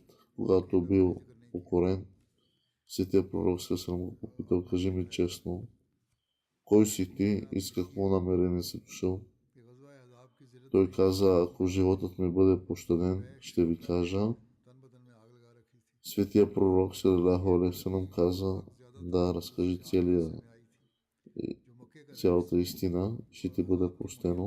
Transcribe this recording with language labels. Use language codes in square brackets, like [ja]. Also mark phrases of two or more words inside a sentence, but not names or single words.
[bg] Когато бил покорен, светия пророк салалаху го попитал: кажи ми честно, кой си ти и с какво намерение си дошъл? Той каза: ако животът ми бъде пощаден, ще ви кажа. Светия пророк [ar] صلى الله عليه وسلم [bg] каза да разкажи цялата истина, ще ти бъде простено.